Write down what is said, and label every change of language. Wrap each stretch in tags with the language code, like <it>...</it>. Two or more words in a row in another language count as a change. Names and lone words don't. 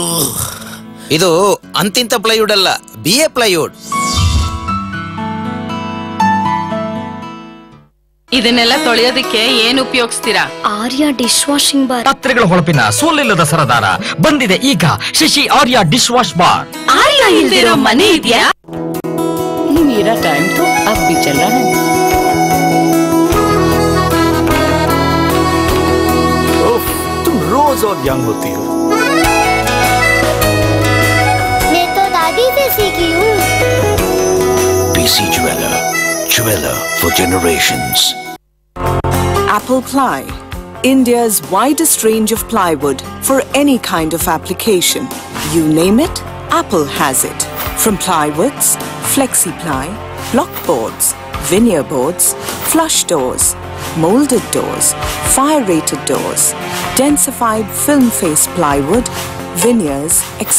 <kn>ಇದು ಅಂತಿಂತ ಪ್ಲೈವುಡ್ ಅಲ್ಲ, BA ಪ್ಲೈವುಡ್. ಇದನ್ನೆಲ್ಲ ತೊಳೆಯೋದಕ್ಕೆ ಏನು ಉಪಯೋಗಿಸ್ತೀರಾ? ಆರ್ಯ ಡಿಶ್ ವಾಷಿಂಗ್ ಬಾರ್. ಪಾತ್ರೆಗಳ ಹೊಳಪಿನ ಸೋಲಿಲ್ಲದ ಸರದಾರ ಬಂದಿದೆ ಈಗ ಶಶಿ ಆರ್ಯ ಡಿಶ್ ವಾಶ್ ಬಾರ್. ಆರ್ಯ ಇಲ್ದಿರೋ ಮನೆ ಇದೆಯಾ?</kn> <hi>मेरा टाइम तो अब भी चल रहा है. तुम रोज और यंग होती हो. मैं तो दादी से सीखी हूँ.</hi> <en>PC Jeweler, jeweler for generations. Apple Ply, India's widest range of plywood for any kind of application. You name it, Apple has it. From plywoods, flexi-ply, block boards, veneer boards, flush doors, molded doors, fire-rated doors, densified film face plywood, veneers, etc.</en>